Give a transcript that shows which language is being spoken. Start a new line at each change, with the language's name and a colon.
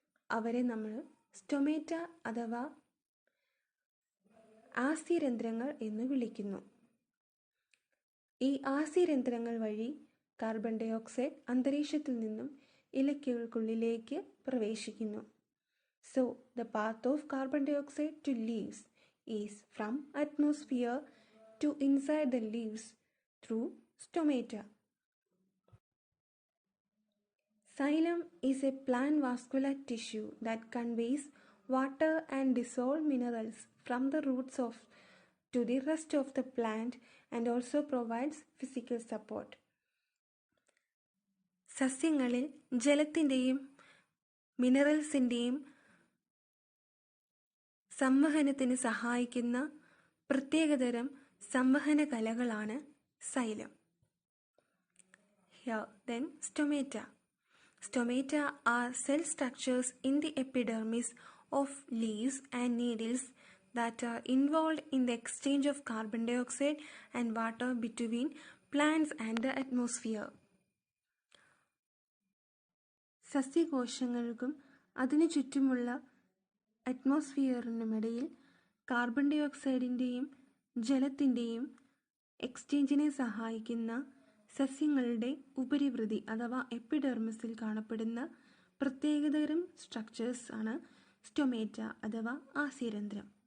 Malayalam: അവരെ നമ്മൾ സ്റ്റൊമേറ്റ അഥവാ ആസ്യരന്ധ്രങ്ങൾ എന്ന് വിളിക്കുന്നു. ഈ ആസ്യരന്ധ്രങ്ങൾ വഴി കാർബൺ ഡൈ ഓക്സൈഡ് അന്തരീക്ഷത്തിൽ നിന്നും ഇലയ്ക്കുള്ളിലേക്ക് പ്രവേശിക്കുന്നു.
English: So, the path of carbon dioxide to leaves is from atmosphere to inside the leaves through stomata. Xylem is a plant vascular tissue that conveys water and dissolved minerals from the roots to the rest of the plant and also provides physical support.
Malayalam: സസ്യങ്ങളിൽ ജലത്തിൻ്റെയും മിനറൽസിൻ്റെയും സംവഹനത്തിന് സഹായിക്കുന്ന പ്രത്യേകതരം സംവഹന കലകളാണ് xylem.
English: Here then stomata. Stomata are cell structures in the epidermis of leaves and needles that are involved in the exchange of carbon dioxide and water between plants and the atmosphere.
Malayalam: സസ്യകോശങ്ങൾക്കും അതിനു ചുറ്റുമുള്ള അറ്റ്മോസ്ഫിയറിനുമിടയിൽ carbon dye ഓക്സൈഡിൻ്റെയും ജലത്തിൻ്റെയും എക്സ്ചേഞ്ചിനെ സഹായിക്കുന്ന സസ്യങ്ങളുടെ ഉപരിവൃതി അഥവാ എപ്പിഡെർമിസിൽ കാണപ്പെടുന്ന പ്രത്യേകതരം structures ആണ് stomata അഥവാ ആസ്യരന്ധ്രം.